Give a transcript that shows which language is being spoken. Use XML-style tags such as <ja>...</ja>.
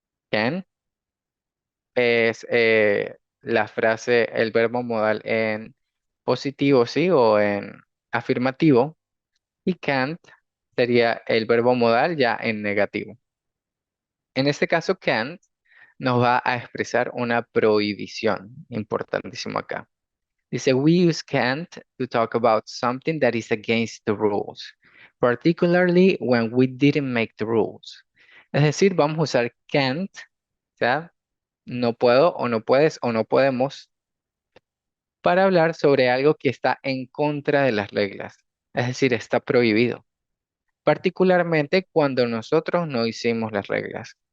<es>Can es la frase, el verbo modal en positivo, ¿sí? O en afirmativo. Y can't sería el verbo modal ya en negativo. En este caso, can't nos va a expresar una prohibición, importantísimo acá.</es> <en>Dice, we use can't to talk about something that is against the rules, particularly when we didn't make the rules.</en> <es>Es decir, vamos a usar can't, o sea, no puedo o no puedes o no podemos, para hablar sobre algo que está en contra de las reglas. Es decir, está prohibido, particularmente cuando nosotros no hicimos las reglas.</es>